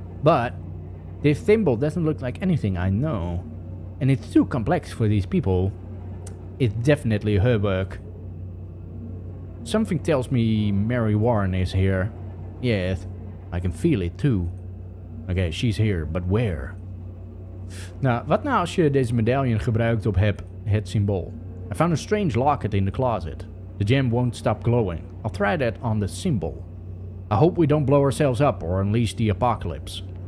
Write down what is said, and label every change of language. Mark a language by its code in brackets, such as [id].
[en] But this symbol doesn't look like anything I know. And it's too complex for these people. It's definitely her work. Something tells me Mary Warren is here. Yes, I can feel it too. Okay, she's here, but where? [nl] Nou, wat nou als je deze medaillon gebruikt op het symbool? [en] I found a strange locket in the closet. The gem won't stop glowing. I'll try that on the symbol. I hope we don't blow ourselves up or unleash the apocalypse.